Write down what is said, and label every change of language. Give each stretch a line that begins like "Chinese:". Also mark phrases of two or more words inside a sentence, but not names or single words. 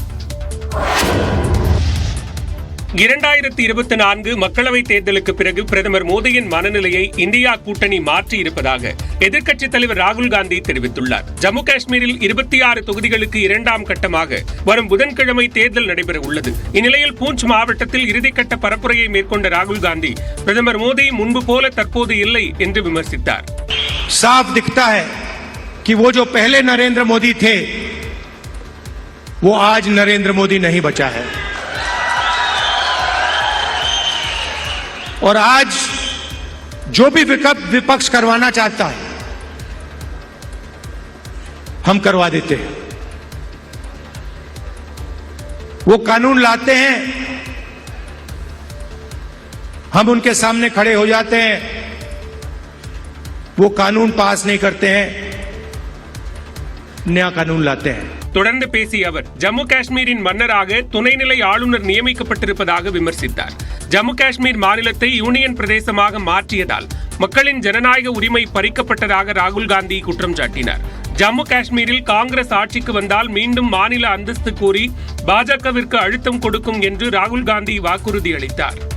Tamil: 2024 மக்களவைத் தேர்தலுக்கு பிறகு பிரதமர் மோடியின் மனநிலையை இந்தியா கூட்டணி மாற்றி இருப்பதாக எதிர்க்கட்சித் தலைவர் ராகுல் காந்தி தெரிவித்துள்ளார். ஜம்மு காஷ்மீரில் 26 தொகுதிகளுக்கு 2ஆம் கட்டமாக வரும் புதன்கிழமை தேர்தல் நடைபெற உள்ளது. இந்நிலையில் பூஞ்ச் மாவட்டத்தில் இறுதிக்கட்ட பரப்புரையை மேற்கொண்ட ராகுல் காந்தி பிரதமர் மோடி முன்பு போல தற்போது இல்லை என்று விமர்சித்தார்.
Hindi: साफ दिखता है कि वो जो पहले नरेंद्र मोदी थे वो आज नरेंद्र मोदी नहीं बचा है. और आज जो भी विपक्ष करवाना चाहता है हम करवा देते हैं. वो कानून लाते हैं, हम उनके सामने खड़े हो जाते हैं. वो कानून पास नहीं करते हैं, नया कानून लाते हैं.
Tamil: தொடர்ந்து பேசிய அவர், ஜம்மு காஷ்மீரின் மன்னராக துணைநிலை ஆளுநர் நியமிக்கப்பட்டிருப்பதாக விமர்சித்தார். ஜம்மு காஷ்மீர் மாநிலத்தை யூனியன் பிரதேசமாக மாற்றியதால் மக்களின் ஜனநாயக உரிமை பறிக்கப்பட்டதாக ராகுல் காந்தி குற்றம் சாட்டினார். ஜம்மு காஷ்மீரில் காங்கிரஸ் ஆட்சிக்கு வந்தால் மீண்டும் மாநில அந்தஸ்து கோரி பாஜகவிற்கு அழுத்தம் கொடுக்கும் என்று ராகுல் காந்தி வாக்குறுதி அளித்தார்.